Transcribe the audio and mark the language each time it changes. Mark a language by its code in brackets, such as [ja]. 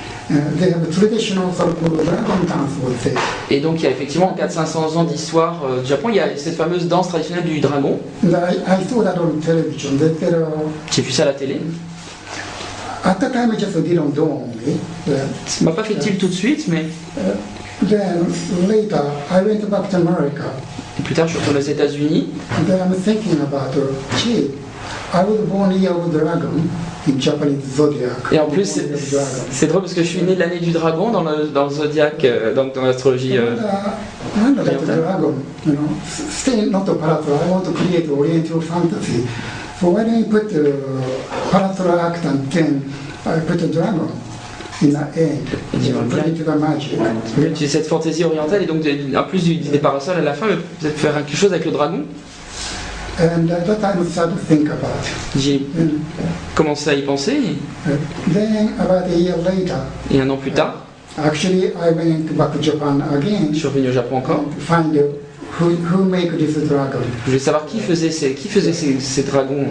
[en] They have a traditional sort of dragon dance, would say. [fr] Et donc il y a effectivement 400-500 ans d'histoire du Japon, il y a cette fameuse danse traditionnelle du dragon. [en] I saw that on television. [fr] J'ai vu ça à la télé. [en] At the time, it just didn't dawn on me. [fr] Ça m'a pas fait tilt tout de suite, mais... [en] Then later, I went back to America. [fr] Et plus tard, je suis retourné aux États-Unis. [en] And then I'm thinking about, gee, I was born year of the dragon in Japanese zodiac. [fr] Et en plus, c'est drôle parce que je suis né de l'année du dragon dans le zodiaque, donc dans l'astrologie. [en] And the dragon, you know, still not a parasol. I want to create Oriental fantasy. So why don't you put the parasol act and then I put a dragon in the end? Put it to the magic. [fr] J'ai cette fantaisie orientale et donc en plus des parasols à la fin, peut-être faire quelque chose avec le dragon. [en] And at that time I started to think about it. [fr] J'ai commencé à y penser. [en] Then about a year later, [fr] Et un an plus tard, [en] actually I went back to Japan again. [fr] je suis revenu au Japon encore. [en] To find who make this dragon. [fr] Je voulais savoir qui faisait ces dragons.